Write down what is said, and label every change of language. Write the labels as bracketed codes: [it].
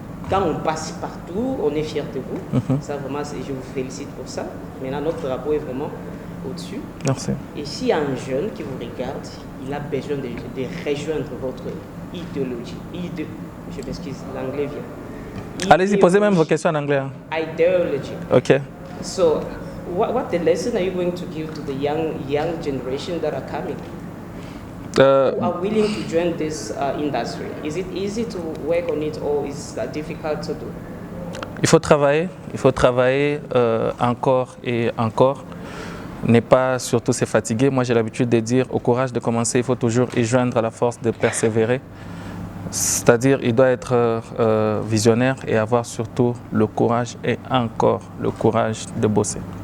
[fr] Quand on passe partout, on est fiers de vous. Ça vraiment, je vous félicite pour ça. Maintenant, notre drapeau est vraiment au-dessus. Merci. Et s'il y a un jeune qui vous regarde, il a besoin de rejoindre votre idéologie. Je m'excuse, l'anglais vient. Allez-y, posez même vos questions en anglais. Hein. [en] Ideology. OK. So, what the lesson are you going to give to the young generation that are coming? Who are willing to join this industry? Is it easy to work on it or is it difficult to do? [fr] Il faut travailler encore et encore. Ne pas surtout se fatiguer. Moi, j'ai l'habitude de dire, au courage de commencer, il faut toujours y joindre la force de persévérer. C'est-à-dire, il doit être visionnaire et avoir surtout le courage et encore le courage de bosser.